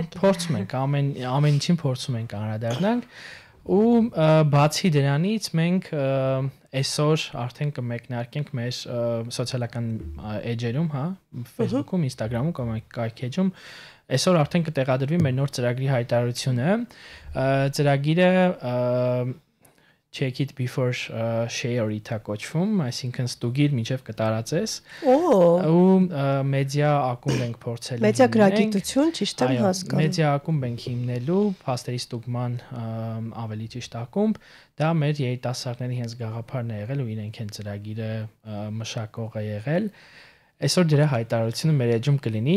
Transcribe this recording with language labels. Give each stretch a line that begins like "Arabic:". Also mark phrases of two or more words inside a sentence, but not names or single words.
Armenian: Փորձում ենք ամեն ինչին փորձում ենք անդրադառնանք Ու բացի դրանից մենք այսօր արդեն կմեկնարկենք մեր սոցիալական էջերում, հա, Facebook-ում, Instagram-ում կամ կայքեջում այսօր արդեն կտեղադրվի մեր նոր ծրագրի հայտարարությունը։ Ծրագիրը
English: check it before share it-
Armenian: ա կոչվում, այսինքն ստուգիր մինչև կտարածես։ Ու մեդիա ակումբ ենք փորձել։ Մեդիա գրագիտություն, ճիշտ եմ հասկանում։ Մեդիա ակումբ ենք հիմնելու, փաստերի ստուգման ավելի ճիշտ ակումբ, դա մեր երիտասարդների հենց գաղափարն է եղել ու իրենք են ծրագիրը մշակողը եղել։ Այսօր դրա հայտարարությունը մեր էջում կլինի։